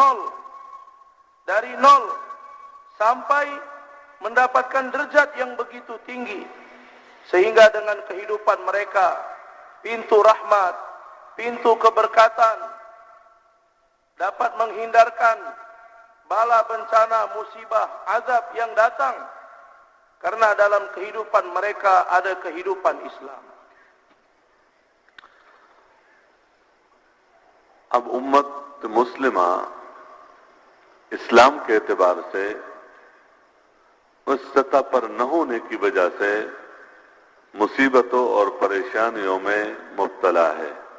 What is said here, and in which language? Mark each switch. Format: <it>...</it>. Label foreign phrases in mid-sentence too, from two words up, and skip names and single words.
<ms>nol sampai mendapatkan derajat yang begitu tinggi, sehingga dengan kehidupan mereka pintu rahmat, pintu keberkatan dapat menghindarkan bala bencana, musibah, azab yang datang, karena dalam kehidupan mereka ada kehidupan Islam.</ms> <ur>اب امت مسلمہ اسلام کے اعتبار سے اس سطح پر نہ ہونے کی وجہ سے مصیبتوں اور پریشانیوں میں مبتلا ہے.</ur>